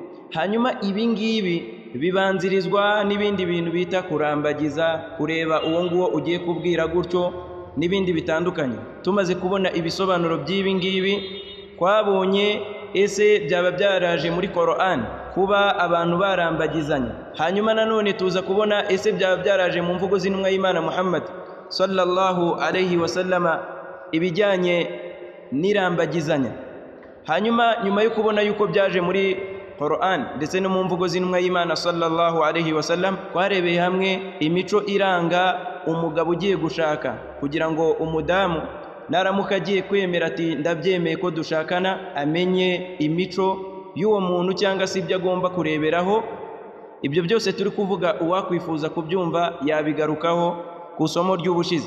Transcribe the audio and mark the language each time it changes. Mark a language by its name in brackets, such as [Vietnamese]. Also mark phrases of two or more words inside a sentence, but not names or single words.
[Kinyarwanda] Hanyuma ibi ngibi bibanzirizwa n'ibindi bintu bita kurambagiza, kureba uwo nguwo ugiye kubwira gutyo n'ibindi bitandukanye. Tumaze kubona ibisobanuro by'ibi ngibi, twabonye ese byaba byaraje muri Qur'an kuba abantu barambagizanya. Hanyuma nanone tuza kubona ese byaba byaraje mu mvugo z'intumwa y'Imana Muhammad [Arabic] صلى الله عليه وسلم [Kinyarwanda] ibijyanye n'irambagizanya. Hanyuma nyuma yo kubona yuko byaje muri Qur'an ndetse no mu mvugo z'intumwa y'Imana [Arabic] صلى الله عليه وسلم, [Kinyarwanda] twarebeye hamwe imico iranga umugabo ugiye gushaka, kugira ngo umudamu naramuka agiye kwemera ati ndabyemeye ko dushakana, amenye imico y'uwo muntu cyangwa se ibyo agomba kureberaho. Ibyo byose turi kuvuga uwakwifuza kubyumva yabigarukaho ku isomo ry'ubushize.